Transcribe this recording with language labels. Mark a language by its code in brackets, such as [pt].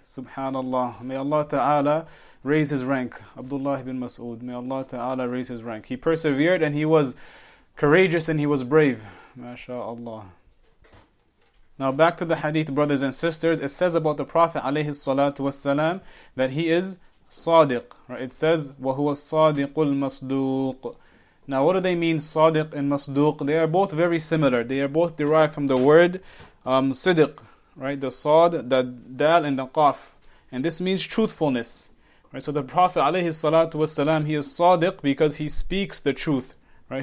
[en] Subhanallah. May Allah Ta'ala raise his rank. Abdullah ibn Mas'ud, may Allah Ta'ala raise his rank. He persevered and he was courageous and he was brave. MashaAllah. Now back to the hadith, brothers and sisters. It says about the Prophet ﷺ that he is Sadiq. Right? It says, [ar] وَهُوَ الصَّادِقُ الْمَصْدُوقُ. [en] Now what do they mean, Sadiq and Masduq? They are both very similar. They are both derived from the word Siddiq. Right? The Sad, the Dal and the Qaf. And this means truthfulness. Right? So the Prophet ﷺ, he is Sadiq because he speaks the truth. Right?